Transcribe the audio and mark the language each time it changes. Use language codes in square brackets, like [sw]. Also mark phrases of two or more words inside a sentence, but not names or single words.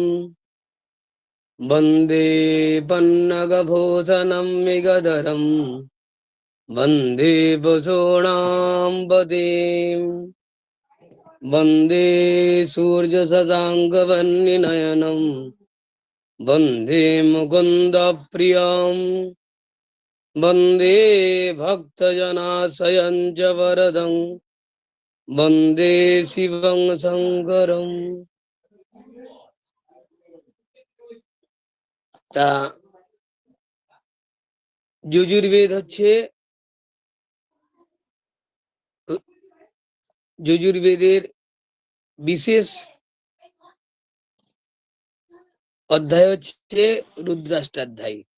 [sa] वन्दे पन्नगभूषणं विगधरं वन्दे वसूनां पतिं वन्दे सूर्यशशाङ्कवर्णनयनं वन्दे मुकुन्दप्रियं वन्दे भक्तजनाशयं च वरदं वन्दे शिवं शङ्करं। [bn] তা যজুর্বেদ হচ্ছে যজুর্বেদের বিশেষ অধ্যায় হচ্ছে রুদ্রাষ্টাধ্যায়ী।